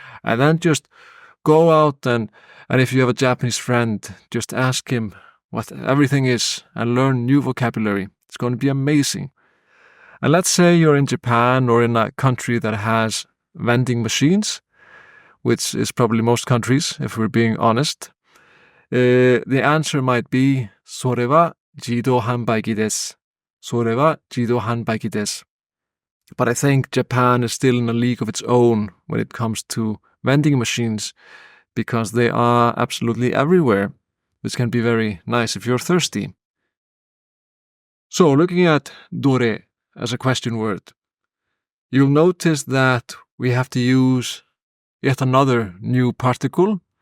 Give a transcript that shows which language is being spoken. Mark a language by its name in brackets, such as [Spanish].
[English] And then just go out and if you have a Japanese friend, just ask him what everything is and learn new vocabulary. It's going to be amazing. And let's say you're in Japan or in a country that has vending machines, which is probably most countries, if we're being honest. The answer might be [Japanese] それは自動販売機です。それは自動販売機です。 [English] But I think Japan is still in a league of its own when it comes to vending machines because they are absolutely everywhere, which can be very nice if you're thirsty. So looking at dore as a question word, you'll notice that we have to use yet another new particle.